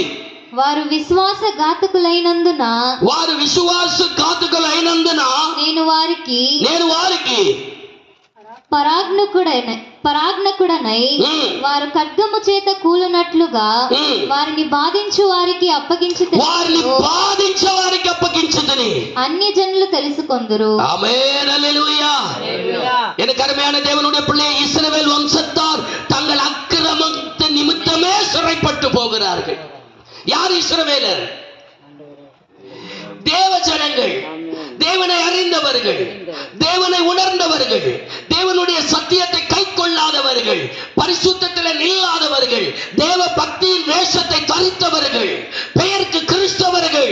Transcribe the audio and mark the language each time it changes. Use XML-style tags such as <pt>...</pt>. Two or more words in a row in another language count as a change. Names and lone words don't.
<te>వారు విశ్వాసఘాతకులైనందున నేను వారికి పరాజ్ఞకుడనై వారు ఖడ్గము చేత కూలునట్లుగా వారిని బాధించు వారికి అప్పగించుదుని అన్యజనులు తెలుసుకొందురు. ఆమేన్ హల్లెలూయా.</te> <ta>எனக்கு அருமையான தேவனுடைய பிள்ளை, இஸ்ரவேல் வம்சத்தார் தங்கள் அக்கிரமத்தை நிமித்தமே சிறைப்பட்டு போகிறார்கள். யார் இஸ்ரவேலர்? தேவ ஜனங்கள், தேவனை அறிந்தவர்கள், தேவனை உணர்ந்தவர்கள், தேவனுடைய சத்தியத்தை கை கொள்ளாதவர்கள், பரிசுத்தத்தில் நில்லாதவர்கள், தேவ பக்தியின் வேஷத்தை தரித்தவர்கள், பெயருக்கு கிறிஸ்தவர்கள்.</ta>